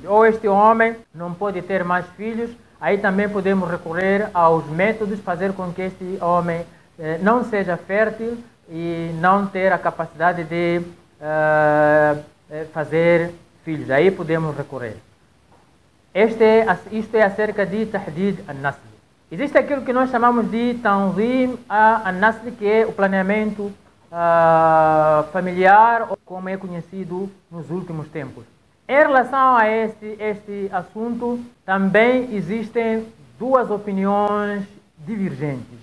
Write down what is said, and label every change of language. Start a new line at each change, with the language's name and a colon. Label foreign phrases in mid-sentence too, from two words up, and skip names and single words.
Portuguese: Ou este homem não pode ter mais filhos, aí também podemos recorrer aos métodos, fazer com que este homem não seja fértil e não ter a capacidade de fazer filhos. Aí podemos recorrer. Isto é acerca de
Arabic: تحديد النسل.
Portuguese: Existe aquilo que nós chamamos de
Arabic: تنظيم النسل,
Portuguese: que é o planeamento familiar, como é conhecido nos últimos tempos. Em relação a este assunto, também existem 2 opiniões divergentes.